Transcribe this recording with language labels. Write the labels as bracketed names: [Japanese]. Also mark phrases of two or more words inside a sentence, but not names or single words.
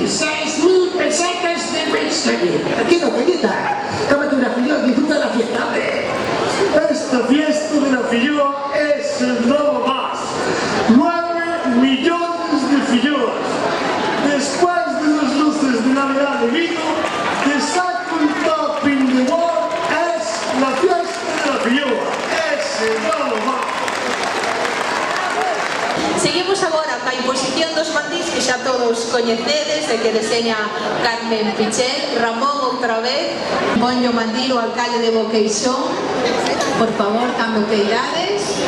[Spanish] 6.000 pesetas de whisky. Tranquilo, Cañita. Tómate una filloa, disfruta la fiesta, hombre. Esta fiesta de la filloa es nada más 9 millones de filloas. Después de las luces de Navidad de vino, [English] the second top in the world [Spanish] es la fiesta de la filloa. Es nada más. [Galician] Seguimos agora ca imposición dos mandís que xa todos coñecedes e que deseña Carmen Pichel. Ramón, outra vez, ponlle o mandil o alcalde de Boqueixón. Por favor, cando que irades.